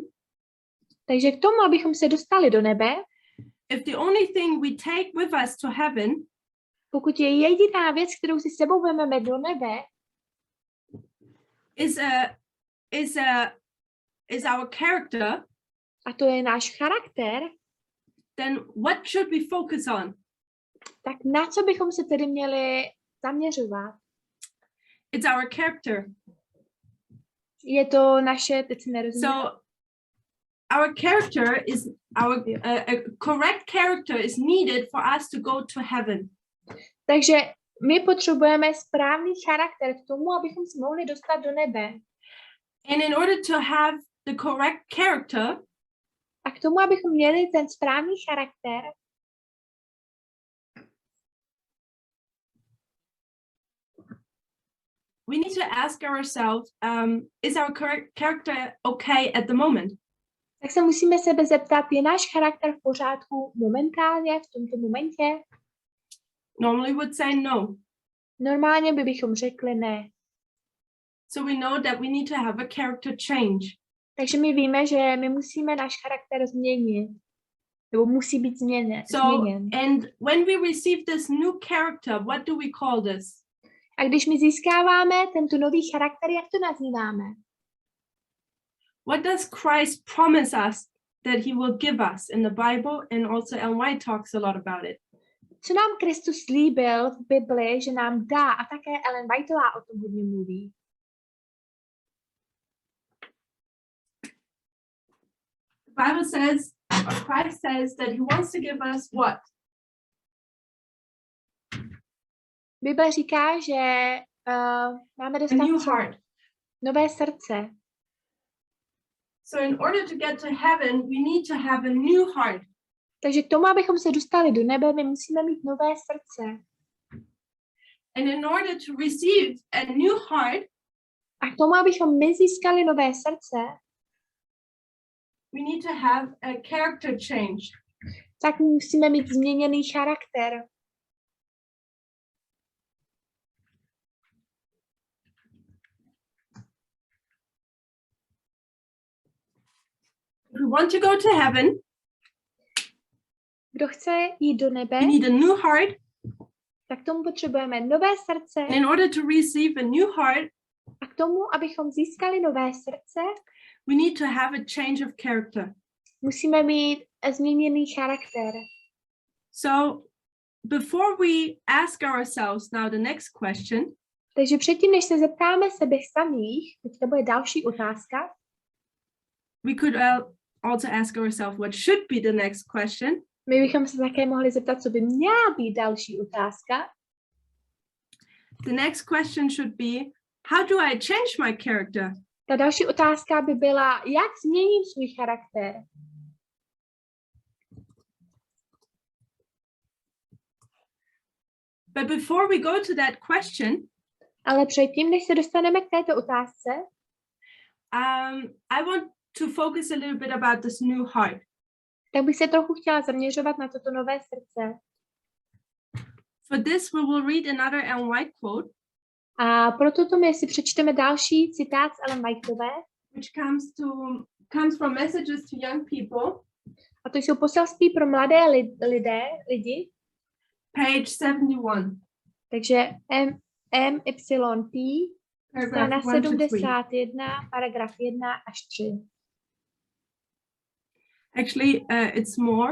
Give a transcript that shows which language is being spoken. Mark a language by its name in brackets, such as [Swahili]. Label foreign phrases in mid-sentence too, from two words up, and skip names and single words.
[Czech] takže k tomu, abychom se dostali do nebe, [English] if the only thing we take with us to heaven [Czech] pokud je jediná věc, kterou si sebou vezmeme do nebe, [English] is our character, [Czech] a to je náš charakter, [English] then what should we focus on? [Czech] Tak na co bychom se tedy měli zaměřovat? [English] It's our character. [Czech] Je to naše, teď si nerozumím. [English] So our character is a correct character is needed for us to go to heaven. [Czech] Takže my potřebujeme správný charakter k tomu, abychom se mohli dostat do nebe. [English] And in order to have the correct character, [Czech] a k tomu, abychom měli ten správný charakter, [English] we need to ask ourselves, is our character okay at the moment? [Czech] Tak se musíme sebe zeptat, je náš charakter v pořádku momentálně, v tomto momentě? [English] Normally would say no. [Czech] Normálně bychom řekli ne. So we know that we need to have a character change. Takže my víme, že my musíme náš charakter změnit. Nebo musí být změněn. [English] And when we receive this new character, what do we call this? [Czech] A když my získáváme tento nový charakter, jak to nazýváme? [English] What does Christ promise us that he will give us in the Bible, and also Ellen White talks a lot about it. [Czech] Co nám Kristus slíbil v Bibli, že nám dá, a také Ellen Whiteová o tom hodně mluví. [English] The Bible says, or Christ says, that he wants to give us what? [Czech] Bible říká, že máme dostat [English] a new heart. [Czech] Nové srdce. [English] So in order to get to heaven, we need to have a new heart. [Czech] Takže k tomu, abychom se dostali do nebe, my musíme mít nové srdce. [English] And in order to receive a new heart, [Czech] a k tomu, abychom my získali nové srdce, [English] we need to have a character change. [Czech] Tak musíme mít změněný charakter. [English] If we want to go to heaven, [Czech] kdo chce jít do nebe, [English] we need a new heart. [Czech] Tak tomu potřebujeme nové srdce. [English] And in order to receive a new heart, [Czech] a k tomu, abychom získali nové srdce, [English] we need to have a change of character. [Czech] Musíme mít změněný charakter. [English] So before we ask ourselves now the next question, [Czech] Takže předtím, než se zeptáme sebe samých, teďka bude další otázka. [English] We could also ask ourselves what should be the next question. [Czech] My bychom se také mohli zeptat, co by měla být další otázka. [English] The next question should be, how do I change my character? [Czech] Ta další otázka by byla, jak změním svůj charakter? [English] But before we go to that question, [Czech] ale předtím, než se dostaneme k této otázce, [English] I want to focus a little bit about this new heart. [Czech] Tak bych se trochu chtěla zaměřovat na toto nové srdce. [English] For this we will read another Ellen White quote. [Czech] A pro toto my si přečteme další citát z Ellen Whiteové, [English] which comes from messages to young people. [Czech] A to jsou poselství pro mladé lidi. [English] Page 71. [Czech] Takže MYP, strana 71, paragraf 1 až 3. [English] Actually, it's more.